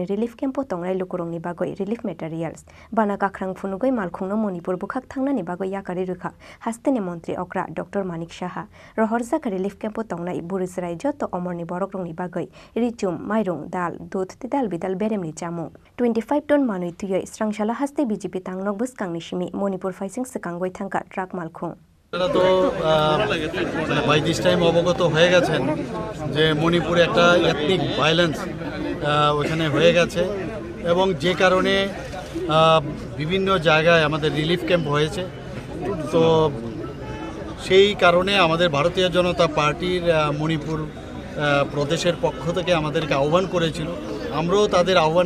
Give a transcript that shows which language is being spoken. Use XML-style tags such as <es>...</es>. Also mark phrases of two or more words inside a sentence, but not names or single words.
<brx>रिलिफ केम्पो तंगनाय लोकरंनि बागै</brx> <en>relief materials</en> <brx>बाना गाख्रां फुनुगै मालखुंनो मणिपुर बखाक थांनानि बागै याकारि रोखा हास्तेनि मन्त्री अक्रा डॉक्टर मानिक साहा रहर जाखा रिलिफ केम्पो तंगनाय बुरिसराय जत अमरनि बरकरंनि बागै रिचुम माइरं दाल दूध तिदाल बिदाल बेरेमनि चामुं 25 टन मानुइ तुयै स्रांशाला हास्ते BJP तांगनक बसकांनि सिमी मणिपुर फाइसिं सेकांगै थांका ट्राक मालखुं</brx> <bn>তো</bn> <en>by this time</en> <bn>অবগত হয়ে গেছেন যে মণিপুরে একটা</bn> <en>ethnic violence</en> <bn>ওখানে হয়ে গেছে এবং যে কারণে বিভিন্ন জায়গায় আমাদের</bn> <en>relief camp</en> <bn>হয়েছে। তো সেই কারণে আমাদের ভারতীয় জনতা পার্টির মণিপুর প্রদেশের পক্ষ থেকে আমাদেরকে আহ্বান করেছিল, আমরাও তাদের আহ্বানে</bn>